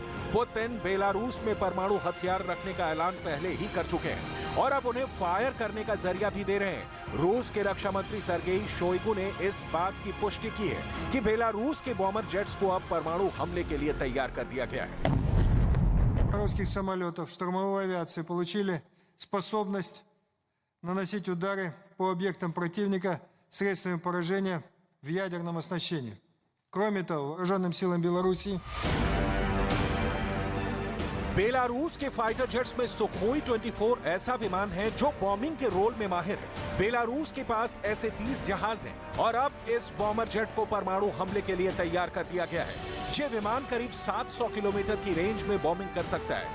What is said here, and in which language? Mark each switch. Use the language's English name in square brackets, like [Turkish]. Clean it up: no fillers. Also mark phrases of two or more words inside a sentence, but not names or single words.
[Hindi] पुतिन बेलारूस में परमाणु हथियार रखने का ऐलान पहले ही कर चुके हैं और अब उन्हें फायर करने का जरिया भी दे रहे हैं। रूस के रक्षा मंत्री सर्गेई शोइगु ने इस बात की पुष्टि की है कि बेलारूस के [English] bomber jets [Hindi] को अब परमाणु हमले के लिए तैयार कर दिया गया है। [Russian] Русских самолетов штурмовой авиации получили способность наносить удары по объектам противника средствами поражения в ядерном оснащении. Кроме того, вооруженным силам Белоруссии [Hindi] बेलारूस के [English] fighter jets [Hindi] में सुखोई 24 ऐसा विमान है जो बॉम्बिंग के रोल में माहिर है। बेलारूस के पास ऐसे 30 जहाज हैं और अब इस [English] bomber jet [Hindi] को परमाणु हमले के लिए तैयार कर दिया गया है। ये विमान करीब 700 किलोमीटर की रेंज में बॉम्बिंग कर सकता है।